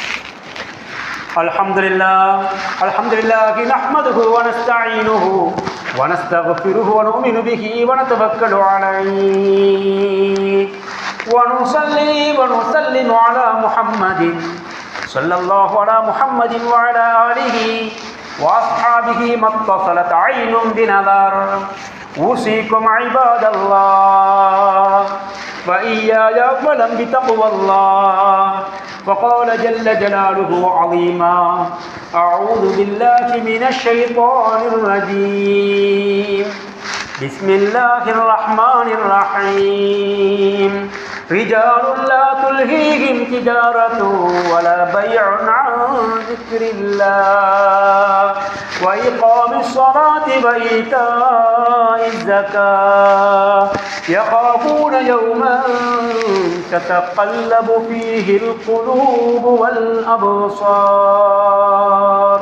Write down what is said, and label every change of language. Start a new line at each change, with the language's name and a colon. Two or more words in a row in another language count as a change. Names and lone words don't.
Arabic: الحمد لله نحمده ونستعينه ونستغفره ونؤمن به ونتوكل عليه ونصلي ونسلم على محمد صلى الله على محمد وعلى آله وأصحابه ما اتصلت عين بنظر أوصيكم عباد الله وإياي فلم بتقوى الله. وقال جل جلاله عظيما أعوذ بالله من الشيطان الرجيم بسم الله الرحمن الرحيم رجال لا تلهيهم تجارة ولا بيع عن ذكر الله وإقام الصلاة وإيتاء الزكاة يخافون يوما تتقلب فيه القلوب والأبصار.